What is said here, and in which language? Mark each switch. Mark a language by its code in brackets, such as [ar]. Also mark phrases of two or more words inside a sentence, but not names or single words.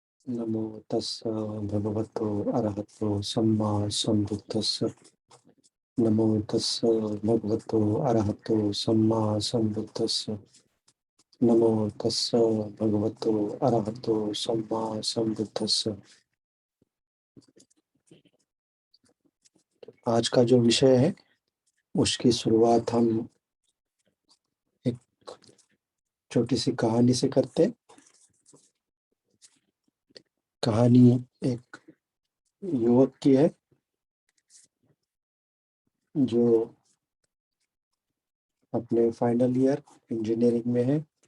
[pi] नमो तस्स भगवतो अरहतो सम्मा सम्बुद्धस्स। नमो तस्स भगवतो अरहतो सम्मा सम्बुद्धस्स। नमो तस्स भगवतो अरहतो सम्मा सम्बुद्धस्स। [hi] आज का जो विषय है उसकी शुरुआत हम एक छोटी सी कहानी से करते हैं। कहानी एक युवक की है जो अपने फाइनल ईयर इंजीनियरिंग में है।